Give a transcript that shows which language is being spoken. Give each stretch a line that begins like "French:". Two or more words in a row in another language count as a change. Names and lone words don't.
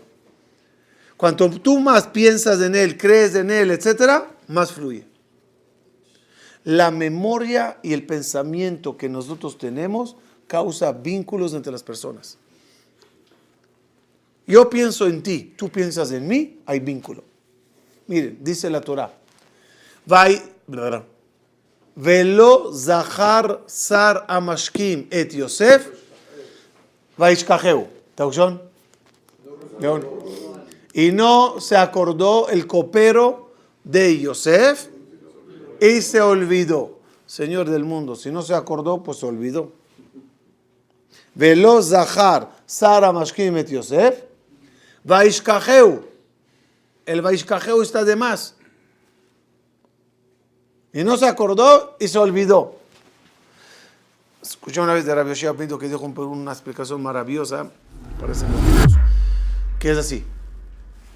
Spanish: Cuanto tú más piensas en él, crees en él, etcétera, más fluye. La memoria y el pensamiento que nosotros tenemos causa vínculos entre las personas. Yo pienso en ti, tú piensas en mí, hay vínculo. Miren, dice la Torah,
Hebrew: ולא זכר שר המשקים את יוסף וישכחהו.
Spanish: ¿Traducción? Y no se acordó el copero de Yosef y se olvidó. Señor del mundo, si no se acordó, pues se olvidó.
Hebrew: ולא זכר שר המשקים את יוסף, וישכחהו.
Spanish: El vaishkacheu está de más. Y no se acordó y se olvidó. Escuché una vez de Rabbi Yoshia Pinto que dijo una explicación maravillosa, parece maravilloso, que es así.